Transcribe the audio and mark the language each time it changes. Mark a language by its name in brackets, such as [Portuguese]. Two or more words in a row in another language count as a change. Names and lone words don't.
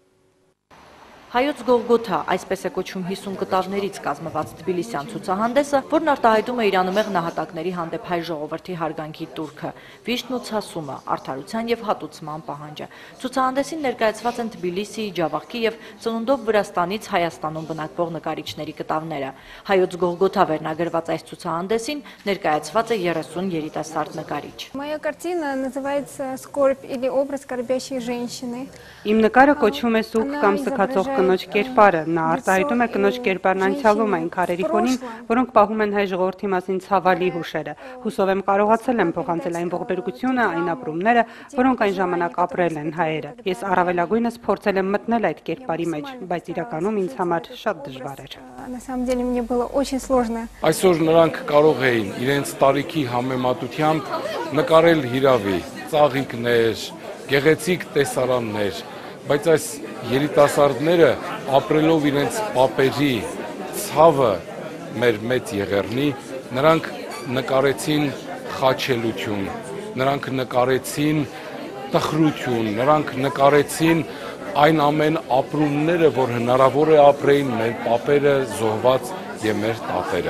[Armenian] Հայոց Գողգոթա, այսպես է կոչվում 50 կտավներից կազմված թբիլիսյան ցուցահանդեսը, որն արտահայտում է իրանումեղ նահատակների հանդեպ հայ ժողովրդի հարգանքի տուրքը, վիշտն ու ցասումը, արդարության և հատուցման պահանջը։ Ցուցահանդեսին ներկայացված են Թբիլիսիի, Ջավախքի և ծնունդով Վրաստանից Հայաստանում բնակվող նկարիչների կտավները։ Հայոց Գողգոթա վերնագրված այս ցուցահանդեսին ներկայացված է 30 երիտասարդ նկարիչ։ [Russian] Моя картина называется «Скорбь» или «Образ скорбящей женщины». [Armenian] Իմ նկարը կոչվում է «Սուգ» կամ «Սգացող կնոջ կերպարը»։ Նա արտահայտում է կնոջ կերպարն անցյալում այն քարերի ֆոնին, որոնք պահում են հայ ժողովրդի մասին ցավալի հուշերը։ Հուսով եմ կարողացել եմ փոխանցել այն ողբերգությունը, այն ապրումները, որոնք այն ժամանակ ապրել են հայերը։ Ես առավելագույնս փորձել եմ մտնել այդ կերպարի մեջ, բայց իրականում ինձ համար շատ դժվար էր։ [Russian] На самом деле мне было очень сложно. [Armenian] Այսօր նրանք կարող էին իրենց տարիքի համեմատությամբ նկարել հիրավի, ծաղիկներ, գեղեցիկ տեսարաններ, բայց այս երիտասարդները ապրելով իրենց պապերի ցավը մեր մեծ եղեռնի, նրանք նկարեցին խաչելություն, նրանք նկարեցին տխրություն, նրանք նկարեցին այն ամեն ապրումները, որ հնարավոր է ապրեին մեր պապերը, զոհված եւ մեր տատերը։